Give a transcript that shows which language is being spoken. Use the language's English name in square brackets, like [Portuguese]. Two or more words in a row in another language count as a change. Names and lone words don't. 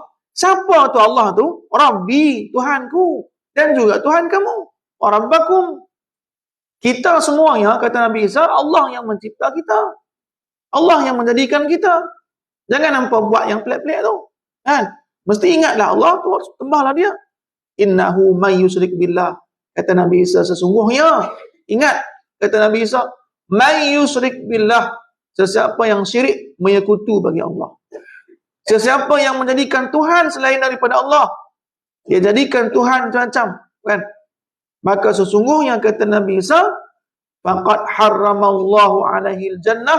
[Malay] Siapa tu Allah tu? Rabbi, Tuhanku. Dan juga Tuhan kamu. [Arabic] وربكم. [Malay] Kita semuanya, kata Nabi Isa, Allah yang mencipta kita. Allah yang menjadikan kita. Jangan nampak buat yang pelik-pelik tu. Kan? Mesti ingatlah Allah tu, sembahlah dia. [Arabic] إنه من يشرك بالله. [Malay] Kata Nabi Isa, sesungguhnya. Ingat, kata Nabi Isa, [Arabic] من يشرك بالله. [Malay] Sesiapa yang syirik menyekutu bagi Allah. Sesiapa yang menjadikan Tuhan selain daripada Allah, dia jadikan Tuhan macam-macam, kan? Maka sesungguhnya kata Nabi Isa, [Arabic] فقد حرم الله عليه الجنة.